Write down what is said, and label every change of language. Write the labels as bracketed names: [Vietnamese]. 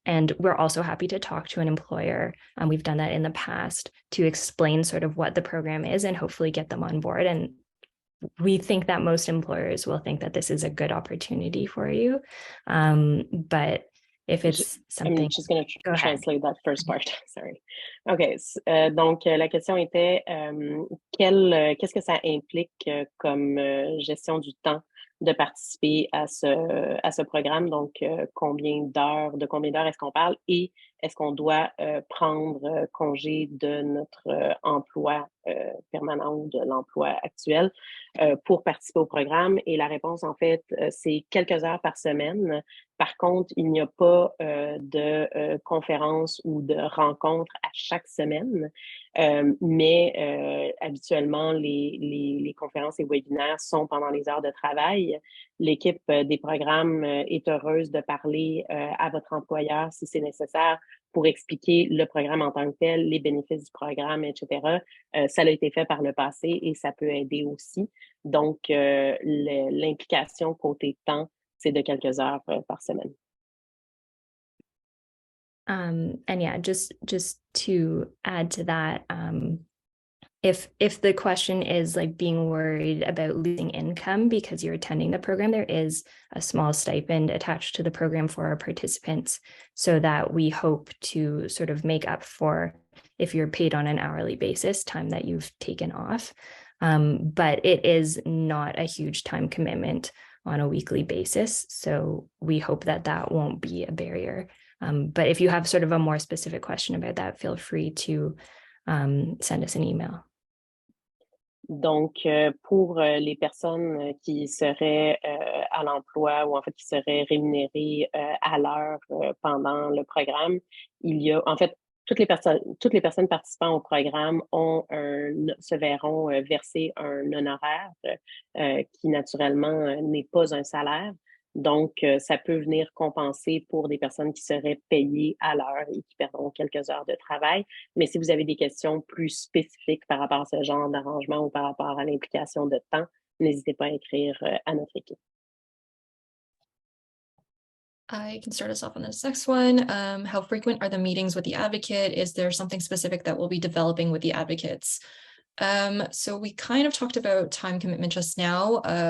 [English] And we're also happy to talk to an employer. We've done that in the past to explain sort of what the program is and hopefully get them on board. And we think that most employers will think that this is a good opportunity for you. But if it's something... I'm just going to translate that first part. Sorry. OK. [French] Donc, la question était qu'est-ce que ça implique comme gestion du temps de participer à ce programme? Donc, de combien d'heures est-ce qu'on parle et est-ce qu'on doit prendre congé de notre emploi permanent ou de l'emploi actuel pour participer au programme? Et la réponse, en fait, c'est quelques heures par semaine. Par contre, il n'y a pas de conférences ou de rencontres à chaque semaine, mais habituellement, les conférences et webinaires sont pendant les heures de travail. L'équipe des programmes est heureuse de parler à votre employeur si c'est nécessaire pour expliquer le programme en tant que tel, les bénéfices du programme, etc. Ça a été fait par le passé et ça peut aider aussi. Donc, l'implication côté temps, c'est de quelques heures par semaine. [English] And yeah, just to add to that, if the question is like being worried about losing income because you're attending the program, there is a small stipend attached to the program for our participants, so that we hope to sort of make up for, if you're paid on an hourly basis, time that you've taken off. But it is not a huge time commitment on a weekly basis. So we hope that that won't be a barrier. But if you have sort of a more specific question about that, feel free to send us an email. [French] Donc, pour les personnes qui seraient à l'emploi ou en fait qui seraient rémunérées à l'heure pendant le programme, il y a en fait toutes les personnes participant au programme se verront verser un honoraire qui naturellement n'est pas un salaire. Donc, ça peut venir compenser pour des personnes qui seraient payées à l'heure et qui perdront quelques heures de travail. Mais si vous avez des questions plus spécifiques par rapport à ce genre d'arrangement ou par rapport à l'implication de temps, n'hésitez pas à écrire à notre équipe. [English] I can start us off on this next one. How frequent are the meetings with the advocate? Is there something specific that we'll be developing with the advocates? So we kind of talked about time commitment just now.